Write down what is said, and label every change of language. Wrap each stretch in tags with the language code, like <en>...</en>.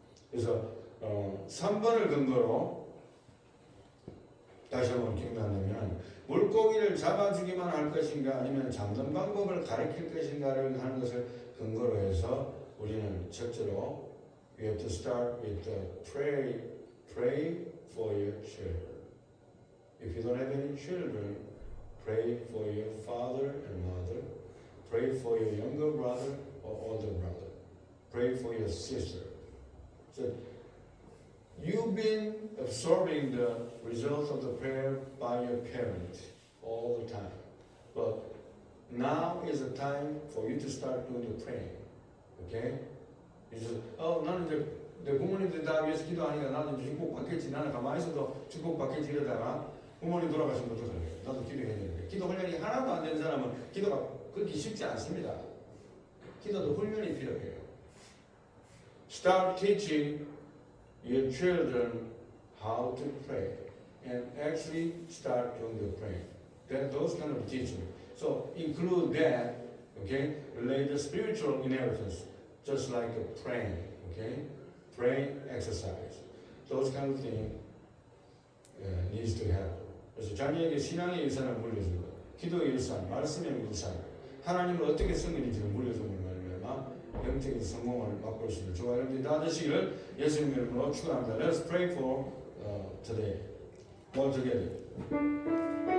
<ko>그래서 3번을 근거로 다시 한번 기억나면 물고기를 잡아주기만 할 것인가 아니면 잡는 방법을 가르칠 것인가를 하는 것을 근거로 해서 우리는 첫째로</ko> <en>we have to start with pray for your children. If you don't have any children, pray for your father and mother. Pray for your younger brother or older brother. Pray for your sister. So you've been absorbing the results of the prayer by your parent all the time. But now is the time for you to start doing the praying. Okay?</en> <ko>그래서 나는 이제 내 부모님들 다 위해서 기도하니까 나는 이제 축복 받겠지. 나는 가만히 있어도 축복 받겠지 이러다가 부모님 돌아가시면 어떡할래? 나도 기도해야 되는데. 기도 훈련이 하나도 안 되는 사람은 기도가 그렇게 쉽지 않습니다. 기도도 훈련이 필요해요.</ko> <en>Start teaching your children how to pray and actually start doing the praying. Those kind of teaching. So include that, okay? Relate the spiritual inheritance, just like a praying, okay? Praying exercise. Those kind of things needs to happen.</en> <ko>그래서 자녀에게 신앙의 유산을 물려주고, 기도의 유산, 말씀의 유산, 하나님을 어떻게 섬기는지를 물려주는 말이면 영적인 성공을 맛볼 수 있는 저와 여러분들이 다 되시기를 예수님 이름으로 축원합니다.</ko> <en>Let's pray for today. All together.</en>